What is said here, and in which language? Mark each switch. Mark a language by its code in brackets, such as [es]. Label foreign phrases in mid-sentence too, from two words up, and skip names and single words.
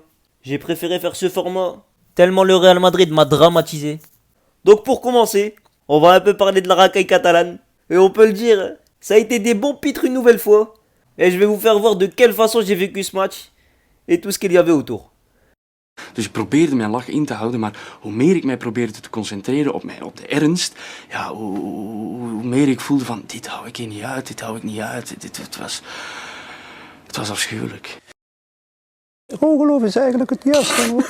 [fr] J'ai préféré faire ce format, tellement le Real Madrid m'a dramatisé. Donc pour commencer, on va un peu parler de la racaille catalane. Et on peut le dire, ça a été des bons pitres une nouvelle fois. Et je vais vous faire voir de quelle façon j'ai vécu ce match et tout ce qu'il y avait autour. [nl] Dus ik probeerde mijn lach in te houden, maar hoe meer ik mij probeerde te concentreren op de ernst, ja, hoe meer ik voelde van dit hou ik hier niet uit, dit hou ik niet uit. Het was afschuwelijk. Ongeloof is eigenlijk het juiste woord.